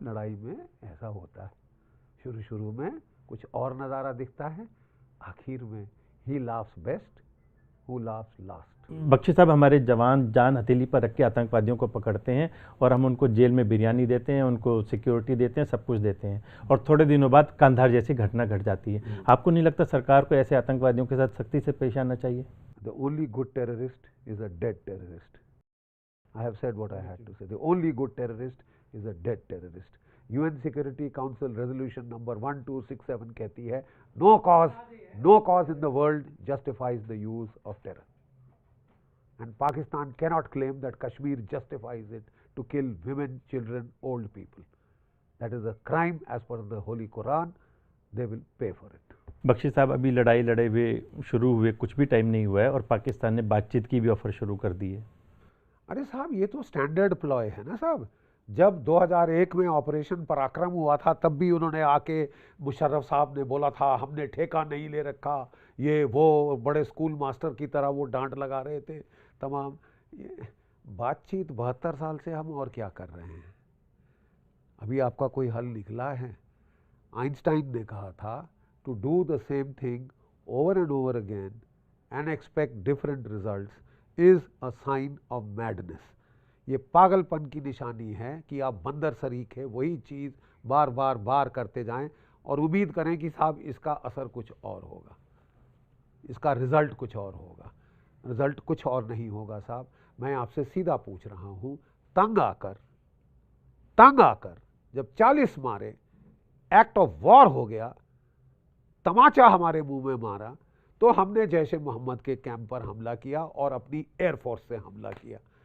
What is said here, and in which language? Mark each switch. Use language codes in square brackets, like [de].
[hi] लड़ाई में ऐसा होता है, शुरू शुरू में कुछ और नज़ारा दिखता है, आखिर में ही [en] Laughs best who laughs last. [hi] Bakshi साहब, हमारे जवान जान हथेली पर रख के आतंकवादियों को पकड़ते हैं और हम उनको जेल में बिरयानी देते हैं, उनको सिक्योरिटी देते हैं, सब कुछ देते हैं, और थोड़े दिनों बाद कांधार जैसी घटना घट जाती है। आपको नहीं लगता सरकार को ऐसे आतंकवादियों के साथ सख्ती से पेश आना चाहिए? [en] The only good terrorist is a dead terrorist. I have said what I had to say. The only good terrorist is a dead terrorist. UN Security Council Resolution number 1267 [hi] कहती है, [en] no cause in the world justifies the use of terror. And Pakistan cannot claim that Kashmir justifies it to kill women, children, old people. That is a crime as per the Holy Quran. They will pay for it. [hi] Bakshi साहब, अभी लड़ाई लड़े हुए शुरू हुए कुछ भी time नहीं हुआ है और पाकिस्तान ने बातचीत की भी ऑफर शुरू कर दी है। अरे साहब, ये तो स्टैंडर्ड प्लॉय है ना साहब। जब 2001 में ऑपरेशन पराक्रम हुआ था, तब भी उन्होंने आके मुशर्रफ साहब ने बोला था हमने ठेका नहीं ले रखा, ये वो बड़े स्कूल मास्टर की तरह वो डांट लगा रहे थे तमाम। ये बातचीत 72 साल से हम और क्या कर रहे हैं? अभी आपका कोई हल निकला है? आइंस्टाइन ने कहा था [en] to do the same thing over and over again and expect different results is a sign of madness. [hi] ये पागलपन की निशानी है कि आप बंदर सरीखे वही चीज़ बार बार बार करते जाएं और उम्मीद करें कि साहब इसका असर कुछ और होगा, इसका रिजल्ट कुछ और होगा। रिजल्ट कुछ और नहीं होगा साहब। मैं आपसे सीधा पूछ रहा हूँ, तंग आकर जब 40 मारे, एक्ट ऑफ वॉर हो गया, तमाचा हमारे मुंह में मारा, तो हमने जैश मोहम्मद के कैंप पर हमला किया और अपनी एयरफोर्स से हमला किया।